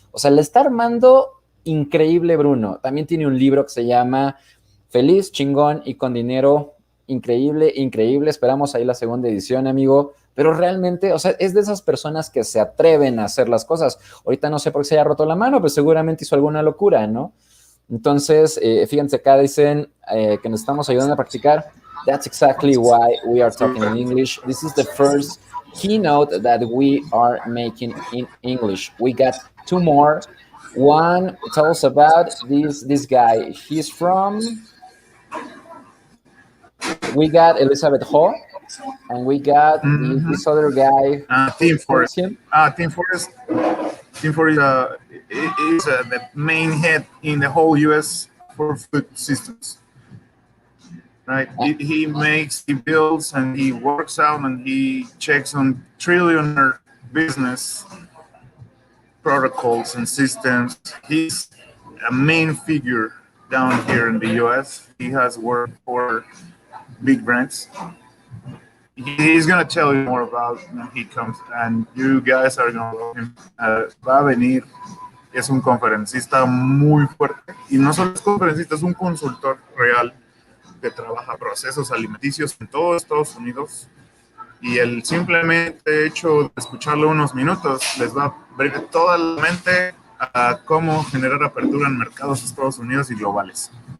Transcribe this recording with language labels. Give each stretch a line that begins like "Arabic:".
Spanish: O sea, le está armando increíble Bruno. También tiene un libro que se llama Feliz, chingón y con dinero. Increíble, increíble. Esperamos ahí la segunda edición, amigo. Pero realmente, o sea, es de esas personas que se atreven a hacer las cosas. Ahorita no sé por qué se haya roto la mano, pero seguramente hizo alguna locura, ¿no? Entonces, fíjense, acá dicen que nos estamos ayudando a practicar.
English: That's exactly why we are talking in English. This is the first keynote that we are making in English. We got two more. One tells about this guy. He's from. We got Elizabeth Ho, and we got Mm-hmm. this other guy. Team Who's Forest. him? Team Forest. Team Forest is the main head in the whole U.S. for food systems. Right? He builds, and he works out, and he checks on trillionaire business protocols and systems. He's a main figure down here in the U.S. He has worked for big brands. He's gonna tell you more about when he comes, and you guys are gonna love him.
Spanish: Va a venir, es un conferencista muy fuerte, y no solo es conferencista, es un consultor real que trabaja procesos alimenticios en todo Estados Unidos, y el simplemente hecho de escucharlo unos minutos les va a abrir toda la mente a cómo generar apertura en mercados de Estados Unidos y globales.